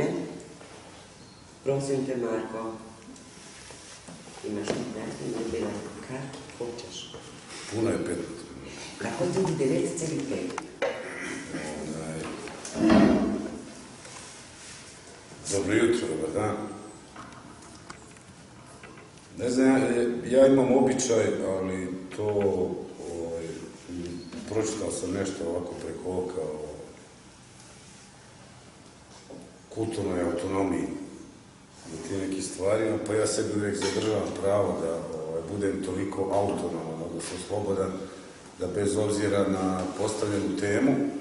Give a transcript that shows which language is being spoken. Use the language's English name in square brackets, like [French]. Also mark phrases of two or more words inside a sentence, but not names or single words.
[Slovenian] Prosim te, Marko, imaš nekaj in dela, kar hočeš. [Croatian] Puno je 5. [Slovenian] Lahko tudi 9,5. [Croatian] Dobro jutro, dobar dan. Ne znam, ja imam običaj, ali to, pročitao sam nešto ovako preko oka o kulturnoj autonomiji i ti nekih stvarima, pa ja sebi uvijek zadržavam pravo da budem toliko autonoman, odnosno slobodan, da bez obzira na postavljenu temu